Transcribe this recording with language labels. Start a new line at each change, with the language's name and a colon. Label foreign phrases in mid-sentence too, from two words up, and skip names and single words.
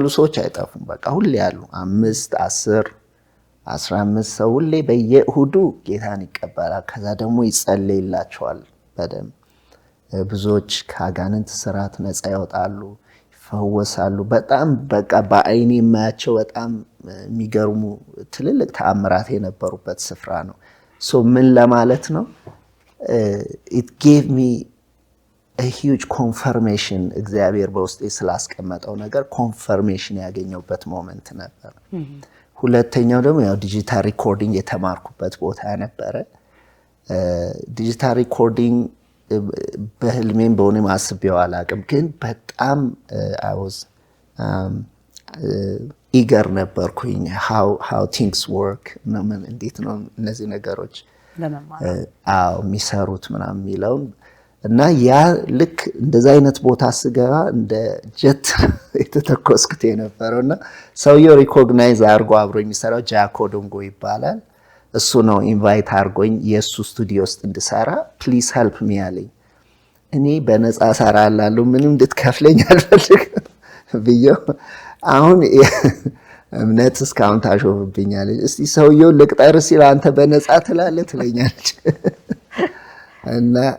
Amharic: ሰዎች አይጠፉም። በቃ ሁሌ ያሉ 5 10 15 ሰው ሁሌ በየእሁዱ ጌታን ይቀበላል። ከዛ ደግሞ ይጸለይላቸዋል በደንብ። ብዙዎች ከአጋንንት ስራት ነፃ ይወጣሉ፣ ይፈወሳሉ። በጣም በቃ በአይኔ የማያቸው በጣም የሚገርሙ ትልልቅ ተአምራት የነበሩበት ስፍራ ነው። ሶ ምን ለማለት ነው?
English: it gave me a huge confirmation
Amharic: እግዚአብሔር በውስጤ ስላስቀመጠው ነገር ኮንፈርሜሽን ያገኘውበት ሞመንት ነበር። ሁለተኛው ደግሞ ያው
English: digital recording
Amharic: የተማርኩበት ቦታ ነበረ።
English: digital recording
Amharic: በህልሜም በሆነም አስቤው አላቅም፣ ግን በጣም
English: I was
Amharic: eager ነበርኩኝ
English: how things work
Amharic: እንዴት ነው እነዚህ ነገሮች የሚሰሩት ምናምን የሚለውን እና ያ ልክ እንደዛ አይነት ቦታ ስገባ እንደ ጀት የተተኮስኩት የነበረው እና ሰውየው ሪኮግናይዝ አድርጎ አብሮ የሚሰራው ጃኮዶንጎ ይባላል። እሱ ነው ኢንቫይት አድርጎኝ የእሱ ስቱዲዮ ውስጥ እንድሰራ
English: please help me
Amharic: አለኝ። እኔ በነፃ እሰራላለሁ ምንም እንድትከፍለኝ አልፈልግም ብዬው አሁን እምነት እስካሁን ታሾፍብኛለች። እስቲ ሰውየው ልቅጠር ሲል አንተ በነፃ ትላለህ ትለኛለች። እና